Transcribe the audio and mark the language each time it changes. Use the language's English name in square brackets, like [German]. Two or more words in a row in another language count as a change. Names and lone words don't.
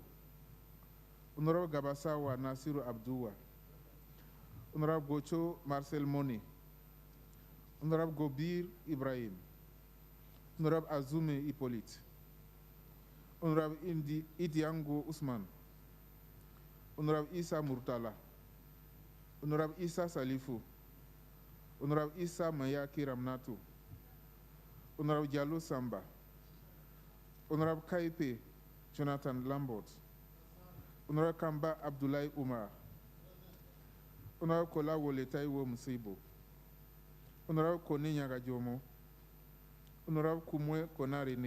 [English] Honorable Gabasawa Nasiru Abdua. Honorable Gocho Marcel Moni. Honorable Gobir Ibrahim. Honorable Azume Hippolyte. Honorable Idiango Usman. Honorable Isa Murtala. Honorable Isa Salifu. Honorable Isa Mayaki Ramnatu. Honorable Diallo Samba. Honorable Kaipe Jonathan Lambert. Honorable Kamba Abdoulaye Umar. Honorable Kola Woletaiwo Musibo. Honorable Kone Nyagajomo. Honorable Kumwe Konarene.